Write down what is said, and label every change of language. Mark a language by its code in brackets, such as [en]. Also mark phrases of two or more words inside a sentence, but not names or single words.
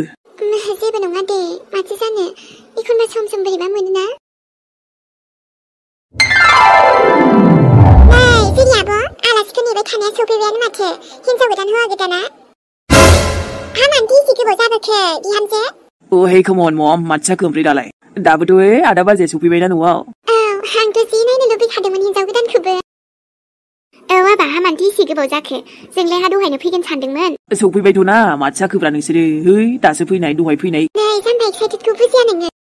[brx] जेबो नङा दे माथो जानो एखनबा सम सम बोरैबा मोनोना नै जेरि आब' आलासिखौ नेबाय थानाया सफैबायानो माथो हिनजाव गोदान हौवा गोदाना हामानथि एसे गोबाव जाबोखो बिहामजो [en] Oh hey come on mom [brx] माथो जाखो ओमफ्राय दालाय दाबोथ' आदा बाजैया सफैबायना न'आव आंथ' जि नायनो लुबैखादोंमोन हिनजाव गोदानखौबो आबा हामानथि एसे गोबाव जाखो जोंलाय हा दहायनो फैगोन सानदोंमोन सफैबायथ'ना माथो जाखोब्रा नोंसोरो है दासो फैनाय दहाय फैनाय नै सानफा एक्साइटेडखौ बुजिया नोङो